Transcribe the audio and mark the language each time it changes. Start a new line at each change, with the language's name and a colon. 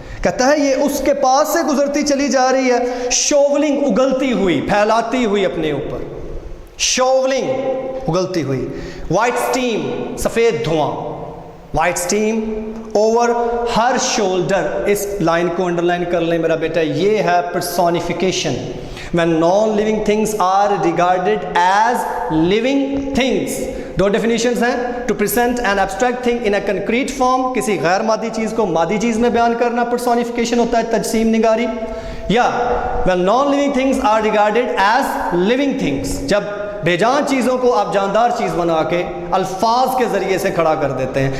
Urdu: کہتا ہے یہ اس کے پاس سے گزرتی چلی جا رہی ہے, شوولنگ, اگلتی ہوئی, پھیلاتی ہوئی اپنے اوپر, شوولنگ, اگلتی ہوئی.
English: white steam,
Urdu: سفید دھواں,
English: White steam over her shoulder.
Urdu: اس لائن کو انڈر لائن کر لیں میرا بیٹا, یہ ہے personification.
English: when non-living things are regarded as living things.
Urdu: Do definitions ہیں.
English: to present an abstract thing in a concrete form,
Urdu: کسی غیر مادی چیز کو مادی چیز میں بیان کرنا پرسونیفیکیشن ہوتا ہے, تجسیم نگاری. یا
English: when non-living things are regarded as living things,
Urdu: جب بے جان چیزوں کو آپ جاندار چیز بنا کے الفاظ کے ذریعے سے کھڑا کر دیتے ہیں.